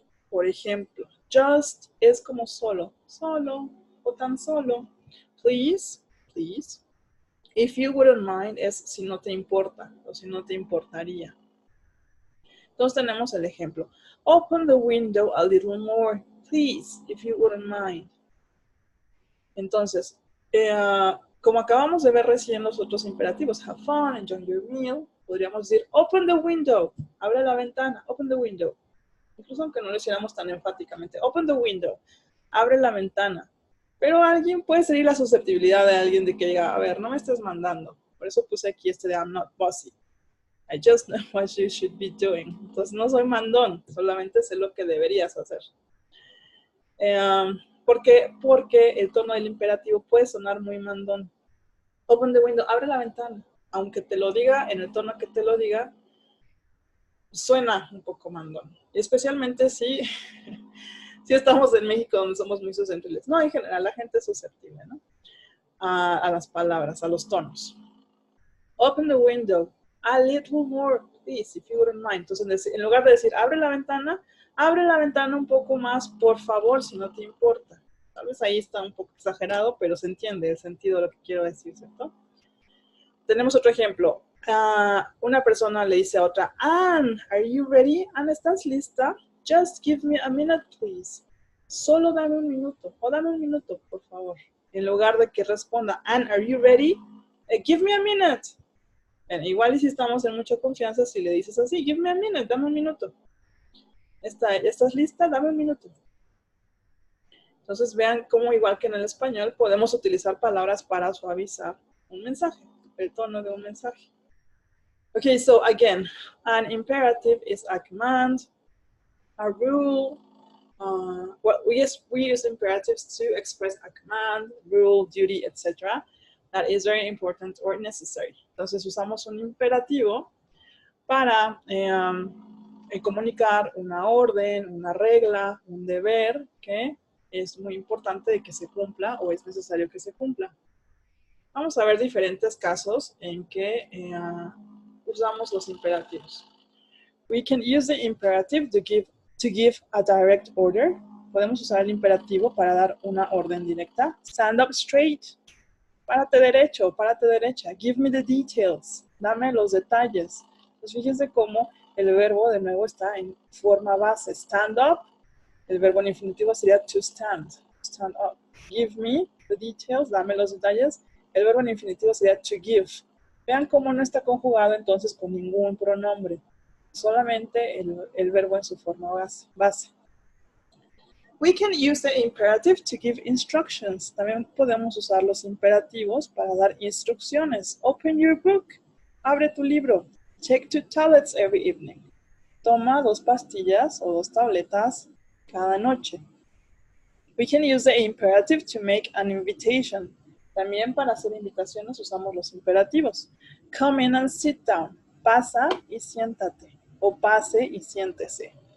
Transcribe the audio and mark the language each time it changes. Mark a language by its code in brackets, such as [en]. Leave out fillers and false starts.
[es] Por ejemplo, just es como solo, solo o tan solo. [en] Please, please. If you wouldn't mind [es] es si no te importa o si no te importaría. Entonces tenemos el ejemplo. [en] Open the window a little more, please, if you wouldn't mind. [es] Entonces, como acabamos de ver recién los otros imperativos, [en] have fun, enjoy your meal, [es] podríamos decir, [en] open the window, [es] abre la ventana, open the window. Incluso aunque no lo hiciéramos tan enfáticamente, [en] open the window, [es] abre la ventana. Pero alguien puede ser la susceptibilidad de alguien de que diga, a ver, no me estés mandando. Por eso puse aquí este de [en] I'm not bossy. I just know what you should be doing. [es] Entonces no soy mandón, solamente sé lo que deberías hacer. ¿Por qué? Porque el tono del imperativo puede sonar muy mandón. [en] Open the window, [es] abre la ventana. Aunque te lo diga en el tono que te lo diga, suena un poco mandón. Y especialmente si estamos en México donde somos muy susceptibles. No, en general la gente es susceptible, ¿no? A las palabras, a los tonos. [en] Open the window, a little more, please, if you wouldn't mind. [es] Entonces, en lugar de decir, abre la ventana un poco más, por favor, si no te importa. Tal vez ahí está un poco exagerado, pero se entiende el sentido de lo que quiero decir, ¿cierto? Tenemos otro ejemplo. Una persona le dice a otra, Anne, [en] are you ready? [es] Anne, ¿estás lista? [en] Just give me a minute, please. [es] Solo dame un minuto, o dame un minuto, por favor. En lugar de que responda, Anne, [en] are you ready? Give me a minute. [es] Igual y si estamos en mucha confianza, si le dices así, [en] give me a minute, [es] dame un minuto. ¿Estás lista? Dame un minuto. Entonces vean cómo igual que en el español podemos utilizar palabras para suavizar un mensaje, el tono de un mensaje. [en] Okay, so again, an imperative is a command, a rule, well, we use imperatives to express a command, rule, duty, etc. that is very important or necessary. [es] Entonces usamos un imperativo para comunicar una orden, una regla, un deber que es muy importante de que se cumpla o es necesario que se cumpla. Vamos a ver diferentes casos en que usamos los imperativos. [en] We can use the imperative to give a direct order. [es] Podemos usar el imperativo para dar una orden directa. [en] Stand up straight. [es] Párate derecho, párate derecha. [en] Give me the details. [es] Dame los detalles. Pues fíjense cómo el verbo de nuevo está en forma base. Stand up. El verbo en infinitivo sería to stand. Stand up. [en] Give me the details. [es] Dame los detalles. El verbo en infinitivo sería to give. Vean cómo no está conjugado entonces con ningún pronombre. Solamente el verbo en su forma base. [en] We can use the imperative to give instructions. [es] También podemos usar los imperativos para dar instrucciones. [en] Open your book. [es] Abre tu libro. [en] Take 2 tablets every evening. [es] Toma 2 pastillas o 2 tabletas cada noche. [en] We can use the imperative to make an invitation. [es] También para hacer invitaciones usamos los imperativos. [en] Come in and sit down. [es] Pasa y siéntate. O pase y siéntese.